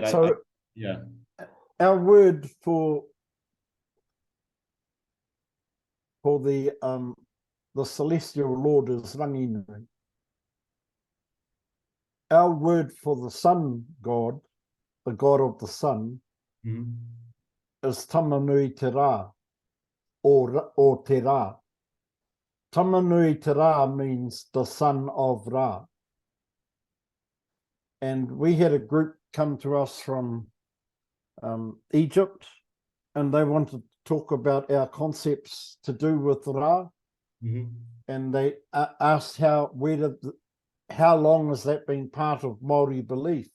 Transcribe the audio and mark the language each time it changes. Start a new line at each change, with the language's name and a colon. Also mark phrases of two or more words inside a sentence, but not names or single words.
English: our word for the celestial lord is ranginui. Our word for the sun god, the god of the sun, is Tamanui Te Rā, or Te Rā. Tamanui Te Rā means the son of Ra. And we had a group come to us from Egypt, and they wanted to talk about our concepts to do with Ra. And they asked how long has that been part of Māori belief?